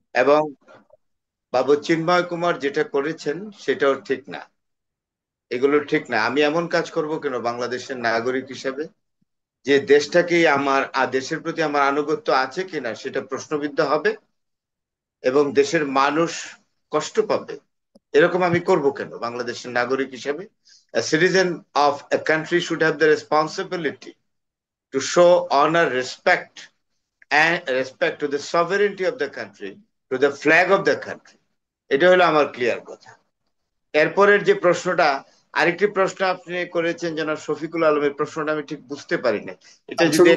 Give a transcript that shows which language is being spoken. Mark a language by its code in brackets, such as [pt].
[bn] এবং বাবু চিন্ময় কুমার যেটা করেছেন সেটাও ঠিক না, এগুলো ঠিক না। আমি এমন কাজ করব কেন বাংলাদেশের নাগরিক হিসেবে, যে দেশটাকেই আমার দেশের প্রতি আমার আনুগত্য আছে কিনা সেটা প্রশ্নবিদ্ধ হবে, এবং দেশের মানুষ কষ্ট পাবে, এরকম আমি করব কেন বাংলাদেশের নাগরিক হিসেবে? [en] A citizen of a country should have the responsibility to show honor, respect, and respect to the sovereignty of the country, to the flag of the country. [bn] এটা হলো আমার ক্লিয়ার কথা। এরপরের যে প্রশ্নটা, আরেকটি প্রশ্ন আপনি করেছেন জনাব শফিকুল আলমের, প্রশ্নটা আমি ঠিক বুঝতে পারি না, এটা যদি